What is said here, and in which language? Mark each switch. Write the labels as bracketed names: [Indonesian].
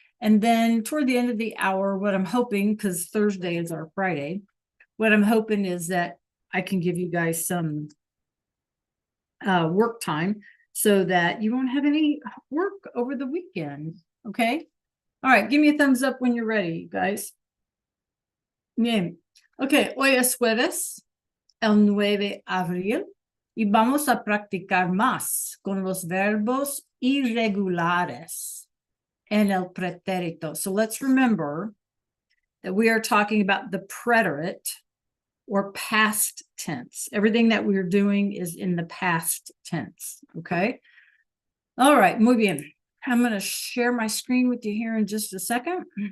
[English] And then toward the end of the hour, what I'm hoping, because Thursday is our Friday, what I'm hoping is that I can give you guys some work time so that you won't have any work over the weekend. Okay. All right. Give me a thumbs up when you're ready, you guys. Bien. Okay. [Spanish] Hoy es jueves, el 9 de abril. Y vamos a practicar más con los verbos irregulares en el pretérito. [English] So let's remember that we are talking about the preterite or past tense. Everything that we're doing is in the past tense, okay? All right, [Spanish] muy bien. [English] I'm going to share my screen with you here in just a second.